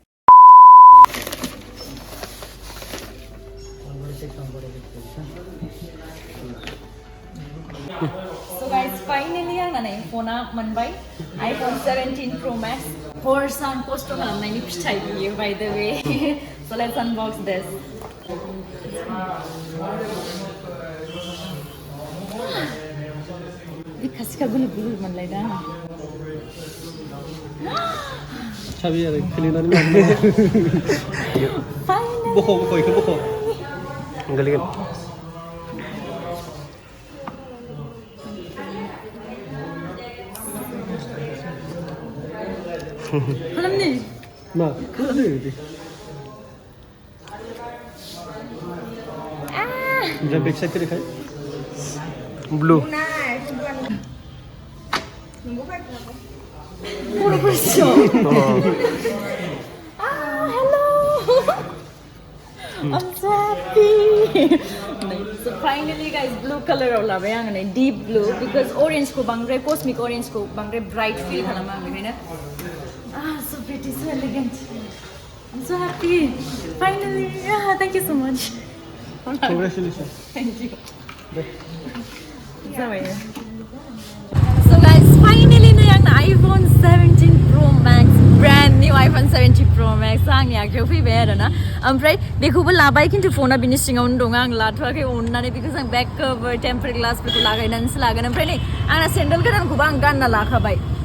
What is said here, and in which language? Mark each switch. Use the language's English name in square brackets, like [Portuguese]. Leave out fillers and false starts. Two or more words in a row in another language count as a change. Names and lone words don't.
[English] So guys, finally [Bodo] आंना नै फना मोनबाय iPhone 17 Pro Max हरसा आं खस्थ' खालामनायनि फिथाइ बियो [English] by the way so let's unbox this [Bodo] खासिखा गुलुब गुलुब मोनलायदों चाबी आरो खुलिनानै लानो बख' इखौ बख' गोलैगोन खालामनि मा खालामदो दे ओमफ्राय [English] back side [Bodo] देखाय ब्लु [English] hello I'm so happy so finally guys blue color [Bodo] आव लाबाय आङो नै [English] deep blue because orange [Bodo] को बांद्राय [English] cosmic orange [Bodo] को बांद्राय [English] bright feel [Bodo] खालामा आं बेखायनो [English] so pretty so elegant I'm so happy finally thank you so much congratulations thank you so guys finally [Bodo] नै आंना iPhone 17 Pro Max [English] brand new [Bodo] iPhone 17 Pro Max आंनि आखायाव फैबाय आरोना ओमफ्राय बेखौबो लाबाय खिन्थु फना बिनि सिङावनो दङ आं लाथ'वाखै अननानै बिकज आं [English] back cover tamper [Bodo] ग्लासफोरखौ लागायनानैसो लागोन ओमफ्राय नै आंना सेन्डेल गोदानखौबो आं गानना लाखाबाय